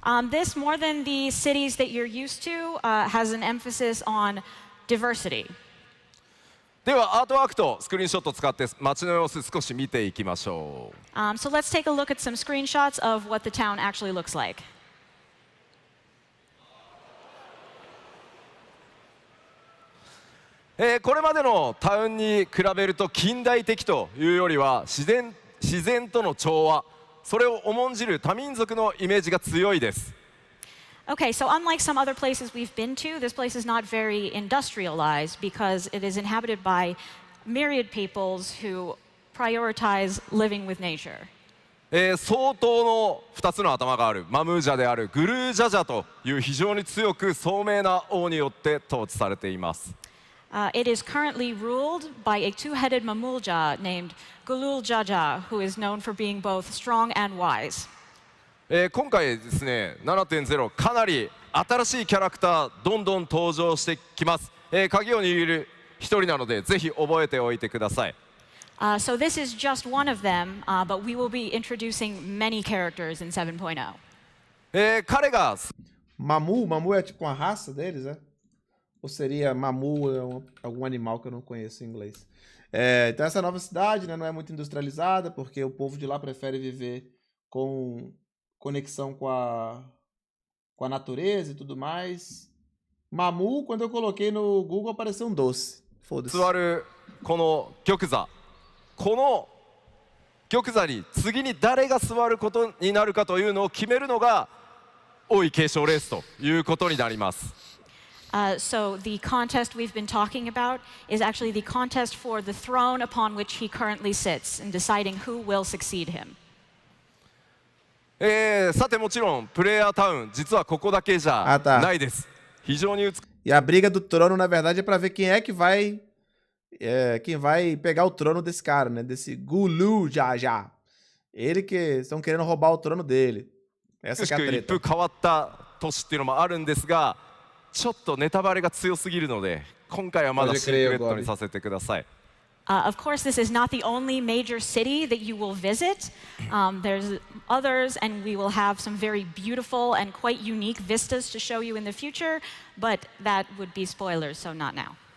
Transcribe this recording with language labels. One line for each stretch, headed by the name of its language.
English: This, more than the cities that you're used to, has an emphasis on diversity.
Japanese: ではアートワークとスクリーンショットを使って街の様子少し見ていきましょう。
English: So let's take a look at some screenshots of what the town actually looks like.
Japanese: これまでのタウンに比べると近代的というよりは自然との調和、それを重んじる多民族のイメージが強いです。
English: Okay, so unlike some other places we've been to, this place is not very industrialized because it is inhabited by myriad peoples who prioritize living with nature.
Japanese: 相当の2つの頭があるマムージャであるグルージャジャという非常に強く聡明な王によって統治されています。
English: It is currently ruled by a two-headed Mamulja named Gulul Jaja, who is known for being both strong and wise.
Japanese: 今回ですね 7.0 かなり新しいキャラクターどんどん登場してきます。鍵を握る一人なのでぜひ覚えておいてください。
English: So this is just one of them, but we will be introducing many characters in 7.0.
Japanese: 彼が
Portuguese: Mamu é tipo uma raça deles, né? Ou seria Mamu algum animal que eu não conheço em inglês? Então essa nova cidade, né, não é muito industrializada porque o povo de lá prefere viver com conexão com a natureza e tudo mais. Mamu, quando eu coloquei no Google, apareceu um doce. Foda-se.
Japanese: 座るこの玉座、この玉座に次に誰が座ることになるかというのを決めるのが王位継承レースということになります。
English: So the contest we've been talking about is actually the contest for the throne upon which he currently sits and deciding who will succeed him.
Japanese: さてもちろんプレイヤータウン実はここだけじゃないです。非常に美しい。
Portuguese: E a briga do trono, na verdade, é pra ver quem é que vai. Quem vai pegar o trono desse cara, né? Desse Gulu já. Ele que estão querendo roubar o trono dele. Essa que é a
Japanese: 一
Portuguese: treta.
Japanese: 風変わった都市っていうのもあるんですが、ちょっとネタバレが強すぎるので、今回はまだシークレットにさせてください。
English: Of course, this is not the only major city that you will visit. There's others, and we will have some very beautiful and quite unique vistas to show you in the future, but that would be spoilers, so not now.